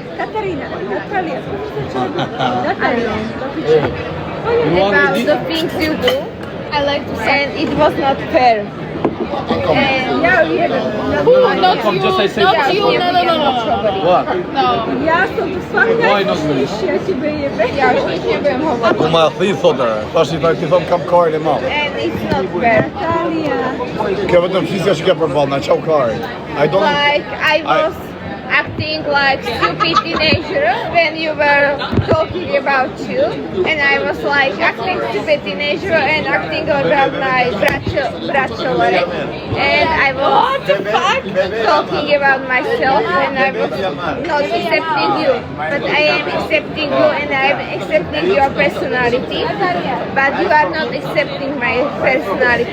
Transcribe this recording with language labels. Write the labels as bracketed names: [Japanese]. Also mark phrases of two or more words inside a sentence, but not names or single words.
[English] About the things you do, I like to say. and it was not fair. And Not you, not you, no. What? No. Why not me? [Polish] Ja już nic nie wiem chować. [Albanian] Ku ma thi thotë, tash i ti thon kam karin e madh. [English] and it's not fair. [Albanian] Kjo vetëm flisja që ke përballë, na çau karin. [English] I don't Like I was acting like stupid teenager when you were talking about you, and I was like acting stupid teenager and acting about my bachelorette, and I was talking about myself, and I was not accepting you, but I am accepting you, and I am accepting your personality, but you are not accepting my personality.